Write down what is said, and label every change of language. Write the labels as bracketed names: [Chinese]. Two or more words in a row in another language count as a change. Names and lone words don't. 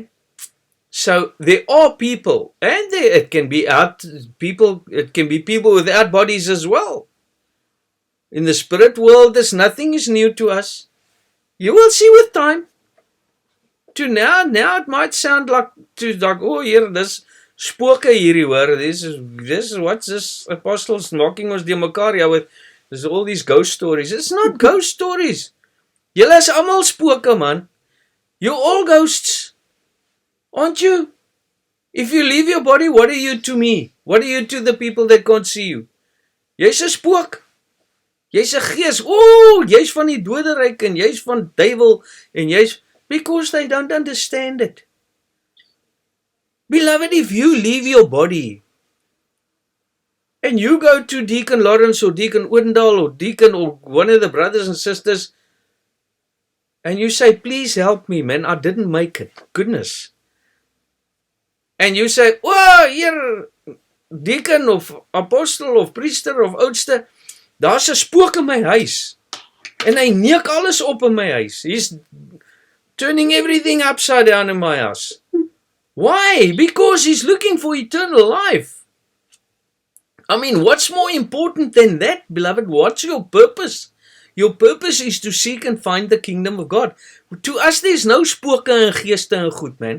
[English] So there are people, and it can be people without bodies as well. In the spirit world, nothing is new to us. You will see with time. To now it might sound like oh, here, this [Afrikaans] spooke hierdie hoor. [English] This is what's this apostles knocking [Afrikaans] ons deur mekaar [English] with. There's all these ghost stories. It's not ghost stories. [Afrikaans] Julle is almal spooke, man. [English] You're all ghosts. Aren't you? If you leave your body, what are you to me? What are you to the people that can't see you? [Afrikaans] Jy's 'n spook. Jy's 'n gees. Oh, jy's van die doderyk en jy's van duiwel en jy's [English] because they don't understand it. Beloved, if you leave your body and you go to Deacon Lawrence or Deacon Odendaal or Deacon or one of the brothers and sisters and you say, please help me, man, I didn't make it. Goodness. And you say, oh, here, [Afrikaans] Deacon of Apostle of Priester of Oudste, daar's 'n spook in my huis. En hy neuk alles op in my huis. [English] He's turning everything upside down in my house. Why? Because he's looking for eternal life. I mean, what's more important than that, beloved? What's your purpose? Your purpose is to seek and find the kingdom of God. To us, there's no spooke and geeste and goed, man.